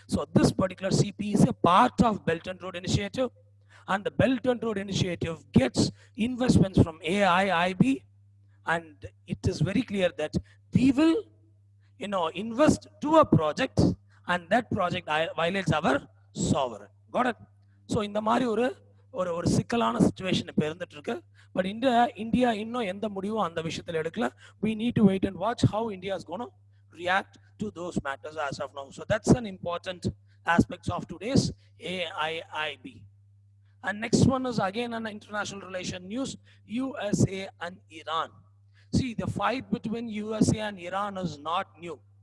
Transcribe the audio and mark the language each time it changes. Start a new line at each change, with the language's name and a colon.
English: So this particular CPEC is a part of Belt and Road Initiative, and the Belt and Road Initiative gets investments from AIIB, and it is very clear that we will invest to a project, and that project violates our sovereign. Got it?
Tamil: So இந்த மாதிரி ஒரு சிக்கலான situation இப்போ இருந்துட்டு இருக்கு. But India இன்னும் எந்த முடிவும் அந்த விஷயத்தில் எடுக்கல.
English: We need to wait and watch how India is going to react to those matters as of now. So that's an important aspect of today's AIIB. And next one is again an international relation news, USA and Iran. See, the fight between USA and Iran is not new.